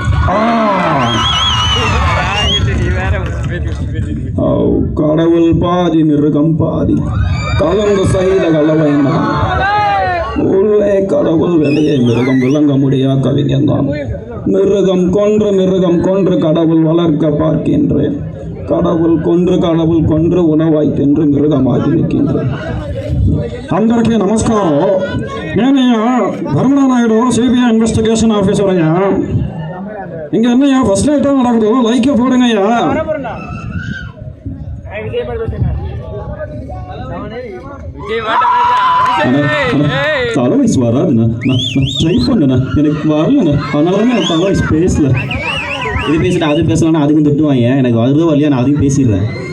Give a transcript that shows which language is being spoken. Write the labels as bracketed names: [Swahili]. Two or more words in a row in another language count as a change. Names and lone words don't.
[Tamil] கடவுள் பாதி மிருகம் பாதி கலந்து செய்த கலவைனா உள்ளே கடவுள் வெளியே மிருகம் விளங்க முடியா கவிஞன் தான். மிருகம் கொன்று கடவுள் வளர்க்க பார்க்கின்றேன். கடவுள் கொன்று உணவாய் தின்று மிருகமாகி நிற்கின்றேன். [Telugu] అందరికీ నమస్కారం. నేనయ్యా ధర్మడా నాయుడు, [English] CBI investigation officer [Telugu] అయ్యా. [Tamil] ఇంక என்னையா [English] first night [Tamil] நடக்குது, லைக்கே போடுங்க ஐயா. தலைவயசு வராதுண்ணா, நான் ட்ரை பண்ணேண்ணா, எனக்கு வரலண்ணா, அதனால தான் நான் தலைவயசு பேசல. இது பேசிட்டு அது பேசலாம்னா அதுக்கும் திட்டுவாங்க. எனக்கு வருதோ வரலையா, நான் அதையும் பேசிடுறேன்.